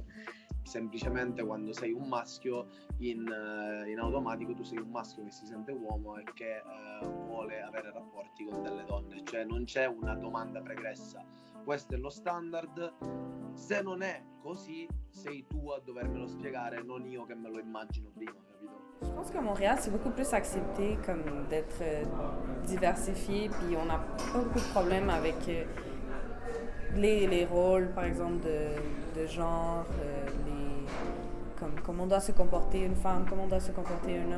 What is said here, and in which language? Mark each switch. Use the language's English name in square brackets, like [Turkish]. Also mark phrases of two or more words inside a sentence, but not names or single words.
[Italian] Semplicemente quando sei un maschio in automatico tu sei un maschio che si sente uomo e che vuole avere rapporti con delle donne, cioè non c'è una domanda pregressa, questo è lo standard, se non è così sei tu a dovermelo spiegare, non io che me lo immagino prima, capito? [French] Je pense qu'à Montréal, c'est beaucoup plus accepté comme d'être diversifié, puis on n'a pas beaucoup de problèmes avec les rôles, par exemple, de genre, comme on doit se comporter une femme, comment on doit se comporter un homme.